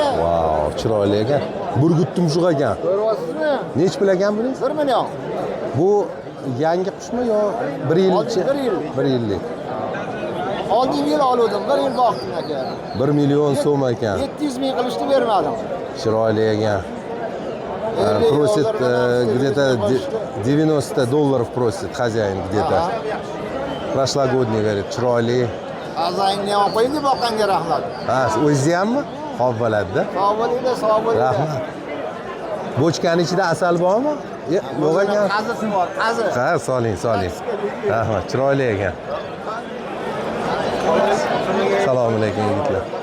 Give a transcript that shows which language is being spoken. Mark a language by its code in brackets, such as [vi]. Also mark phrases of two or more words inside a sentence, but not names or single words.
[uz] Vau, chiroyli ekan. Burgut tumshug'i ekan. Ko'ryapsizmi? Nech pul ekan buning? 1 million. Bu yangi qushmi yo 1 yilchi? 1 yil. 1 yillik. Oldingi yil oldim, 1 yil boqdim aka. 1 million so'm ekan. 700 ming qilishni bermadim. Chiroyli ekan. [ru] Просит где-то 90 долларов просит хозяин где-то. Прошлогодний, говорит, [uz] chiroyli. Azangni ham qo'ying boqqanga rahmat. Ha, o'zingiz hammi? Xo'p bo'ladi-da. Sog' bo'linglar, sog' bo'linglar. Rahmat. Bochkaning ichida asal bormi? Yo'q ekan. Qazisi bor, qazi. Ha, soling. Rahmat, chiroyli ekan. Assalomu alaykum yigitlar.